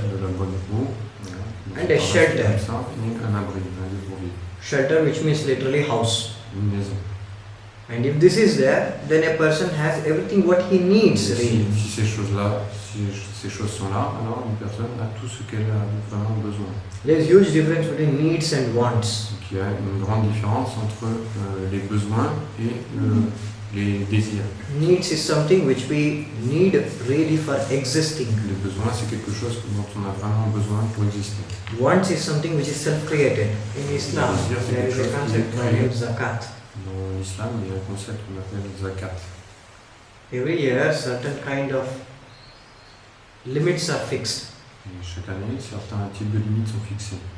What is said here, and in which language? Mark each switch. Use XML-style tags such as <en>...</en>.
<fr>De la bonne eau, voilà. Donc,</fr> <en>And a shelter.</en> <fr>comme ça, et un abri, un lieu pour vivre.</fr> <en>Shelter, which means literally house.</en> <fr>Une maison.</fr> <en>And if this is there, then a person has everything what he needs</en> <fr>Et</fr> <en>really.</en> <fr>si ces choses-là, si ces choses sont là, alors une personne a tout ce qu'elle a vraiment besoin.</fr> <en>There's huge difference between needs and wants.</en> <fr>Donc il y a une grande différence entre les besoins et les désirs.</fr> <en>Needs is something which we need really for existing.</en> <fr>Les besoins, c'est quelque chose dont on a vraiment besoin pour exister.</fr> <en>Wants is something which is self-created. In Islam, there is a concept called zakat.</en> <fr>Dans l'islam, il y a un concept qu'on appelle zakat.</fr> <en>Every year, certain kind of limits are fixed.</en> <fr>Et chaque année, certains types de limites sont fixés.</fr>